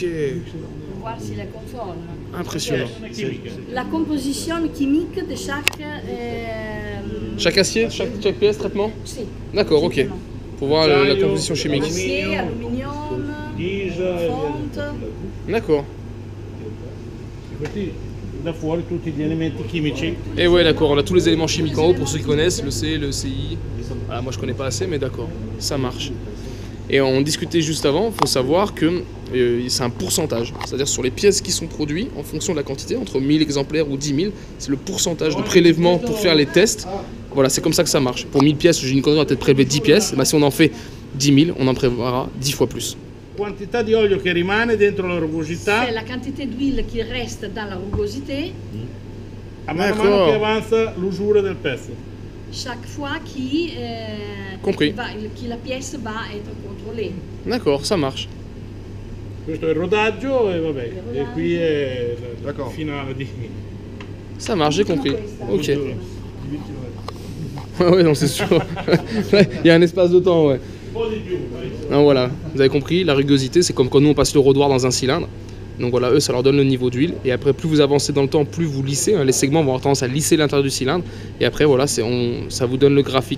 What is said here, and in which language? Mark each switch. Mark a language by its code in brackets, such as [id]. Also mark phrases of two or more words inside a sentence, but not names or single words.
[fr] Pour voir si la conforme. Impressionnant. La composition chimique de chaque... Chaque acier, chaque pièce, traitement? Si. D'accord, ok. Pour voir la composition chimique. Acier, aluminium, fonte. D'accord. [it] Da fuori tutti gli elementi chimici. [fr] Et ouais, d'accord, on a tous les éléments chimiques en haut pour ceux qui connaissent, le C, le CI. Voilà, moi je connais pas assez, mais d'accord, ça marche. Et on discutait juste avant, il faut savoir que c'est un pourcentage. C'est-à-dire sur les pièces qui sont produites, en fonction de la quantité, entre 1000 exemplaires ou 10 000, c'est le pourcentage de prélèvement pour faire les tests. Voilà, c'est comme ça que ça marche. Pour 1000 pièces, j'ai une connerie, on va peut-être prélever 10 pièces. Bah, si on en fait 10 000, on en prélèvera 10 fois plus. [it] Quantità di olio che rimane dentro la rugosità. [fr] C'est la quantité d'huile qui reste dans la rugosité. [it] A mano che avanza l'usura del pezzo. [fr] Chaque fois que la pièce va être contrôlée. D'accord, ça marche. [it] Questo è il rodaggio e vabbè, e qui è il finale di... [fr] Ça marche, j'ai compris. Ok. Ouais, non, c'est sûr. Il y a un espace de temps, ouais. Non, voilà, vous avez compris, la rugosité, c'est comme quand nous on passe le rodoir dans un cylindre. Donc voilà, eux, ça leur donne le niveau d'huile. Et après, plus vous avancez dans le temps, plus vous lissez. Hein, les segments vont avoir tendance à lisser l'intérieur du cylindre. Et après, voilà, ça vous donne le graphique.